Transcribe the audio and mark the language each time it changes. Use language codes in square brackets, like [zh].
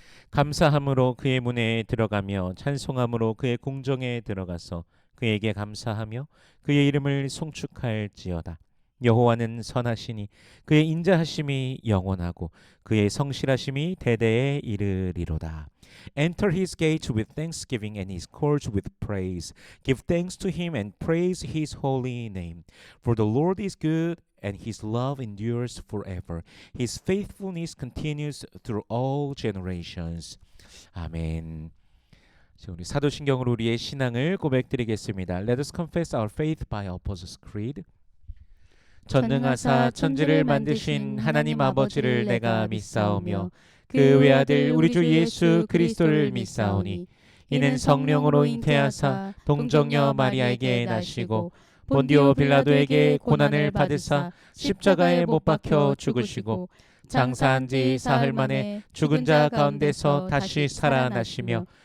[ko] 감사함으로 그의 문에 들어가며 찬송함으로 그의 궁정에 들어가서 그에게 감사하며 그의 이름을 송축할지어다. 여호와는 선하시니 그의 인자하심이 영원하고 그의 성실하심이 대대에 이르리로다. [en] Enter his gates with thanksgiving and his courts with praise. Give thanks to him and praise his holy name. For the Lord is good and his love endures forever. His faithfulness continues through all generations. [ko] 아멘. 우리 사도신경으로 우리의 신앙을 고백드리겠습니다. [en] Let us confess our faith by Apostles' Creed. [ko] 전능하사 천지를 만드신 하나님 아버지를 내가 믿사오며 그 외아들 우리 주 예수 그리스도를 믿사오니 이는 성령으로 잉태하사 동정녀 마리아에게 나시고 본디오 빌라도에게 고난을 받으사 십자가에 못 박혀 죽으시고 장사한 지 사흘 만에 죽은 자 가운데서 다시 살아나시며